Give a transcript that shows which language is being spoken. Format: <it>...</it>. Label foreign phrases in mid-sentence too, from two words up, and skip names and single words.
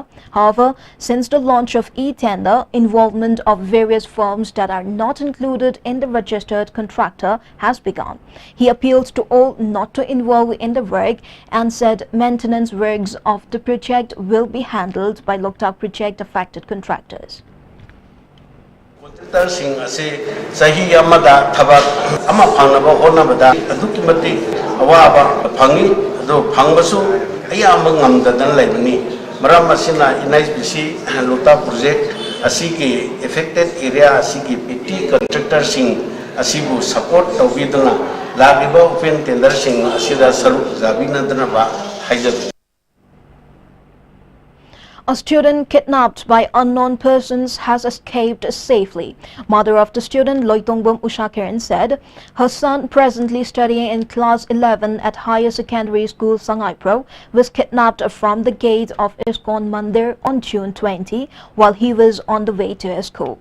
<en>However, since the launch of e-tender, involvement of various firms that are not included in the registered contractor has begun. He appealed to all not to involve in the work and said maintenance works of the project will be handled by Loktak project affected contractors.</en> <mni>Contractorsing ase sahi amada thabak ama phangnaba honabada aduki mati awaba phangi ado phangbasu ayamba ngamdadan laibani maram asina NHPC Loktak project asigi</mni> <en>affected area</en> <mni>asigi PT contractorsing asibu support tawbidana lagiba open tendersing asida saru zabinadana ba haijab.</mni> <en>A student kidnapped by unknown persons has escaped safely. Mother of the student, Loitongbom Ushakiran, said her son, presently studying in class 11 at Higher Secondary School Sangai Pro, was kidnapped from the gate of ISKCON Mandir on June 20 while he was on the way to his school.</en>